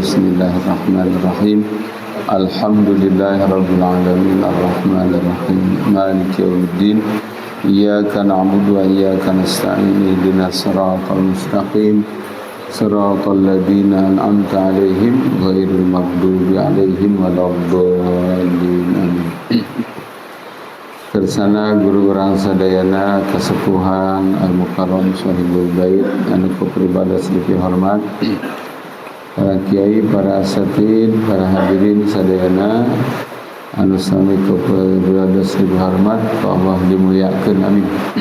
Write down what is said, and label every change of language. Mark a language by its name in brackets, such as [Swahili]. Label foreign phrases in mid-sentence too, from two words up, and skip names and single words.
[Arabic] بسم الله الرحمن الرحيم. الحمد لله رب العالمين الرحمن الرحيم مالك يوم الدين. إياك نعبد وإياك نستعين. اهدنا الصراط المستقيم. صراط الذين أنعمت عليهم غير المغضوب عليهم ولا الضالين. [Sundanese] Kersana guru orang sadayana kasepuhan [Arabic] المكرم صاحب البيت [Sundanese] anu kepribadas dipihormat, para kiai, para asatid, para hadirin sadayana anu sami kepribadas dipihormat, Allah dimuliakeun amin.